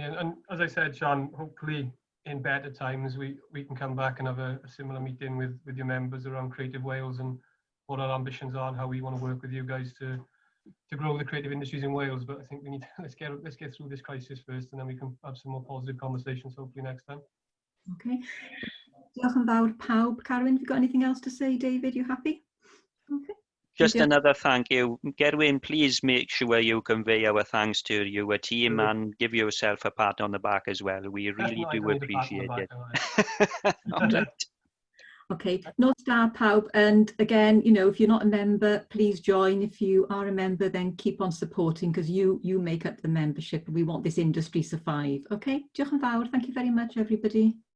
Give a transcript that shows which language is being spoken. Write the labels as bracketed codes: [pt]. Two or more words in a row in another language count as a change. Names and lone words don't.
[en] And as I said, Sean, hopefully in better times we can come back and have a similar meeting with your members around Creative Wales and what our ambitions are and how we want to work with you guys to grow the creative industries in Wales. But I think we need let's get through this crisis first, and then we can have some more positive conversations hopefully next time. [cy] Okay. Diolch yn fawr pawb. [en] Carwyn, have you got anything else to say? David, you happy? Okay. Just another thank you. Gerwyn, please make sure you convey our thanks to your team and give yourself a pat on the back as well. We really do appreciate it. [cy] Okay, nos da pawb, [en] and again, you know, if you're not a member, please join. If you are a member, then keep on supporting because you make up the membership. We want this industry to survive. [cy] Okay, diolch yn fawr. [en] Thank you very much, everybody.